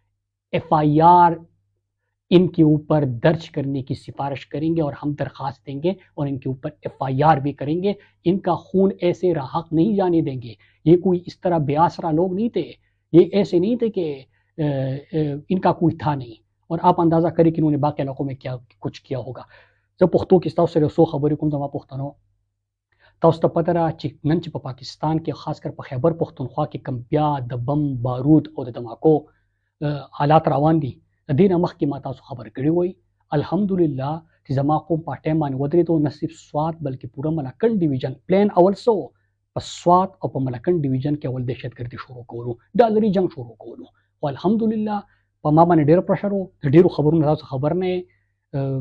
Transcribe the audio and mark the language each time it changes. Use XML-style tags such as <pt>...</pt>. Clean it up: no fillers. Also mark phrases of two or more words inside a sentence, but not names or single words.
<ur>FIR ان کے اوپر درج کرنے کی سفارش کریں گے اور ہم درخواست دیں گے اور ان کے اوپر FIR بھی کریں گے، ان کا خون ایسے راحق نہیں جانے دیں گے، یہ کوئی اس طرح بے آسرا لوگ نہیں تھے، یہ ایسے نہیں تھے کہ ان کا کوئی تھا نہیں، اور آپ اندازہ کریں کہ انہوں نے باقی علاقوں میں کیا کچھ کیا ہوگا۔</ur> <ps>زه پښتو کې ستاسو سره څو خبرې کوم زما پښتنو، تاسو ته پته ده چې نن چې په پاکستان کې خاص کر په خیبر پښتونخوا کې کم بیا د بم بارود او د دماکو حالات روان دي، د دې نه مخکې ما تاسو خبر کړی وای الحمدلله چې زما قوم په ټایم باندې ودرېدو، نه صرف سوات بلکې پوره ملکنډ ډیویژن پلین اول سو په سوات او په ملکنډ ډیویژن کې اول دهشتګردي شروع کولو، ډالري جنگ شروع کولو، او الحمدلله په ما باندې ډېر پرشر وو، د ډېرو خبرونو تاسو خبر نه یې.</ps>